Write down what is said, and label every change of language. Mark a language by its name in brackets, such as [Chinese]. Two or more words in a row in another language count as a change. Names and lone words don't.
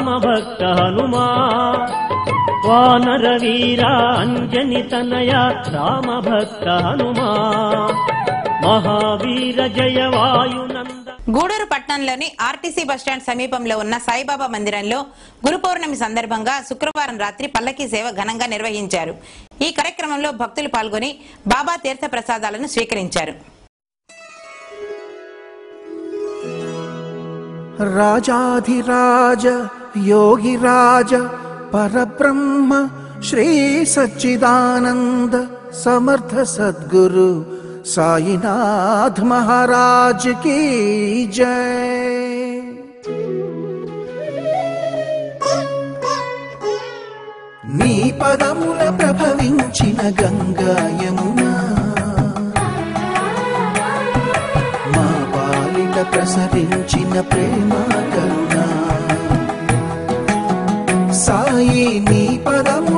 [Hindi] भक्त हनुमा, वानर वीरा अंजनी तनया राम भक्त हनुमा, महावीर जय वायुनंदन. [Telugu] గూడూరు పట్టణంలోని ఆర్టీసీ బస్టాండ్ సమీపంలో ఉన్న సాయిబాబా మందిరంలో గురు పౌర్ణమి సందర్భంగా శుక్రవారం రాత్రి పల్లకీ సేవ ఘనంగా నిర్వహించారు. ఈ కార్యక్రమంలో భక్తులు పాల్గొని బాబా తీర్థ ప్రసాదాలను స్వీకరించారు. [Hindi] राजाधिराज योगिराज परब्रह्म श्री सच्चिदानंद समर्थ सद्गुरु साईनाथ महाराज की जय। [Telugu] నీ పదముల ప్రభవించిన గంగా యమునా, మా పాలిట ప్రసరించిన ప్రేమ కరుణా, సాయి నీ పదముల